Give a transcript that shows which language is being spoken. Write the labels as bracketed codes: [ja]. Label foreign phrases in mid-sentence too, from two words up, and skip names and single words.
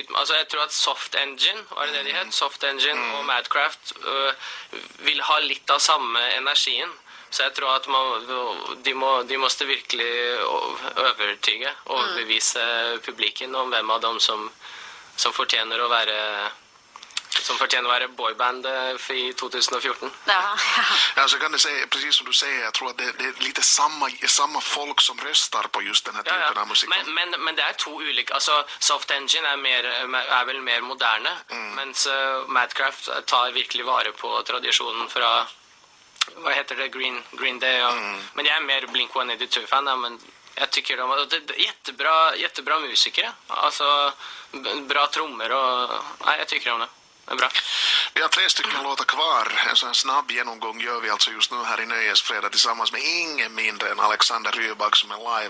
[no] Altså jeg tror at Soft Engine, var det de het? Soft Engine og Madcraft vil ha litt av samme energien. Så jeg tror at de måste virkelig overbevise publiken om hvem av dem som fortjener å være boyband i 2014. [sv] Ja, så kan det säga, precis som du säger, jag tror att det är lite samma folk som röstar på just den här typen av musik. [no] Men det er to ulike, altså Soft Engine er vel mer moderne, mens Madcraft tar virkelig vare på tradisjonen fra, hva heter det, Green Day, men jeg er mer Blink-182-fan, men [sv] jeg tycker det är jättebra musikere, alltså bra trommer och jag tycker om det. Det är bra. Vi har 3 stycken låtar kvar. En sån snabb genomgång gör vi alltså just nu här i Nöjesfredag tillsammans med ingen mindre än Alexander Rybak som är live.